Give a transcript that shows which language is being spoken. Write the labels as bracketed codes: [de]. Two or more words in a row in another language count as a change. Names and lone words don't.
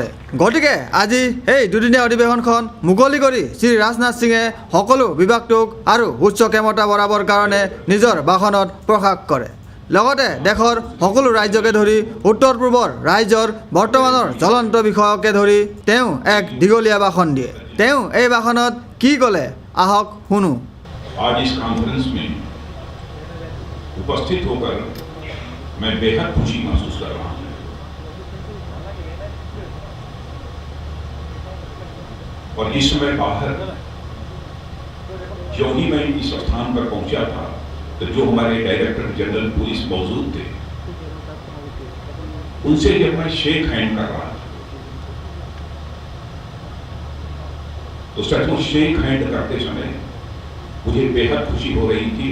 [as] গতিকে আজি এই দুদিনীয়া অধিৱেশনখন মুকলি কৰি শ্ৰী ৰাজনাথ সিঙে সকলো বিভাগটোক আৰু উচ্চ ক্ষমতা বঢ়াবৰ কাৰণে নিজৰ ভাষণত প্ৰকাশ কৰে। লগতে দেশৰ সকলো ৰাজ্যকে ধৰি উত্তৰ পূৰ্বৰ ৰাজ্যৰ বৰ্তমানৰ জ্বলন্ত বিষয়কে ধৰি তেওঁ এক দীঘলীয়া ভাষণ দিয়ে। তেওঁ এই ভাষণত কি ক'লে আহক শুনো। [hi] आज इस कॉन्फ्रेंस में उपस्थित होकर मैं बेहद खुशी महसूस कर रहा हूं और इस समय बाहर जो ही मैं इस स्थान पर पहुंचा था तो जो हमारे [en] director general police [hi] मौजूद थे उनसे जब मैं [en] shake hand [hi] कर रहा था तो सचमुच [en] shake hand [hi] करते समय मुझे बेहद खुशी हो रही थी।